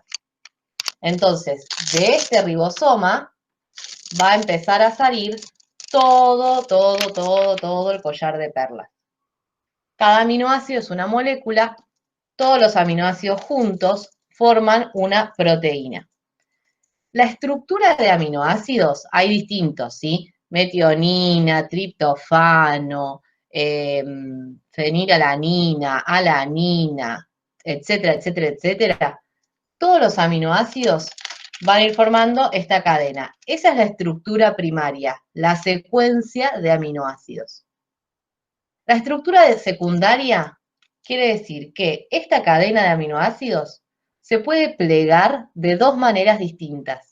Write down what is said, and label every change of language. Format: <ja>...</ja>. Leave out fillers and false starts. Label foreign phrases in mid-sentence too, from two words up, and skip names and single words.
<es>Entonces, de este ribosoma va a empezar a salir todo el collar de perlas. Cada aminoácido es una molécula, todos los aminoácidos juntos forman una proteína. La estructura de aminoácidos hay distintos, ¿sí? Metionina, triptofano, fenilalanina, alanina, etcétera, etcétera, etcétera. Todos los aminoácidos van a ir formando esta cadena. Esa es la estructura primaria, la secuencia de aminoácidos. La estructura secundaria quiere decir que esta cadena de aminoácidos se puede plegar de dos maneras distintas.</es>